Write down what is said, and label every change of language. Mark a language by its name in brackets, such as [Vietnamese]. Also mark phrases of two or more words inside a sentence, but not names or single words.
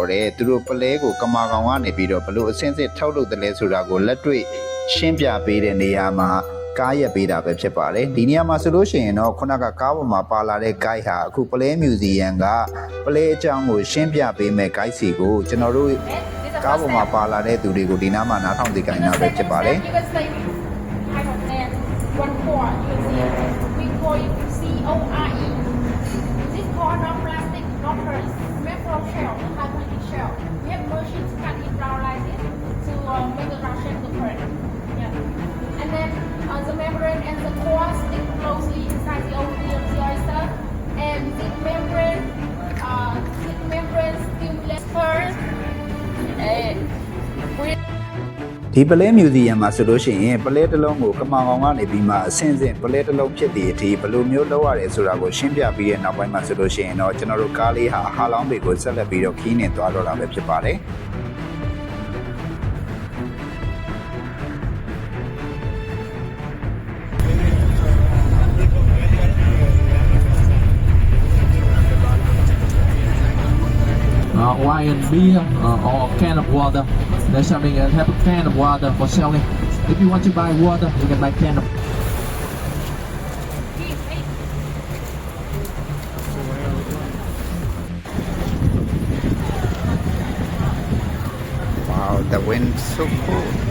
[Burmese] တဲ့သူတို့ပလဲကိုကမာကောင်ကနေပြီးတော့ဘလို့အစင်းစစ်ထုတ်လုပ်တယ်လဲဆိုတာကိုလက်တွေ့ရှင်းပြပေးတဲ့နေရာမှာကားရက်ပေးတာပဲဖြစ်ပါတယ်ဒီနေရာမှာဆိုလို့ရှိရင်တော့ခုနကကားပေါ်မှာပါလာတဲ့ guide ဟာအခုပလဲမြူဇီယံကပလဲအကြောင်းကိုရှင်းပြပေးမဲ့ guide စီကိုကျွန်တော်တို့ကားပေါ်မှာပါလာတဲ့သူတွေကိုဒီနားမှာနားထောင်သိကြတာပဲဖြစ်ပါတယ် [English] CORE. This core non-plastic, non-porous, made from shell, high quality shell. We have machines cut it down like this to make the Russian different. Yeah. And then the membrane and the core stick closely inside the oyster. And this membrane stimulates first. [Burmese] ဒီပလဲမြူဇီယံမှာဆိုလို့ရှိရင်ပလဲတစ်လုံးကိုကမာကောင်ကနေပြီးမှအဆင့်ဆင့်ပလဲတစ်လုံးဖြစ်တဲ့အထိဘယ်လိုမျိုးလုပ်ရတယ်ဆိုတာကိုရှင်းပြပြီးတဲ့နောက်ပိုင်းမှာဆိုလို့ရှိရင်တော့ကျွန်တော်တို့ကားလေးဟာဟာလောင်းဘေကိုဆက်လက်ပြီးတော့ခီးနေသွားတော့တာပဲဖြစ်ပါတယ် [English] Wine and beer or a can of water. There's something that have a can of water for selling. If you want to buy water, you can buy can of. Wow, the wind's so cool.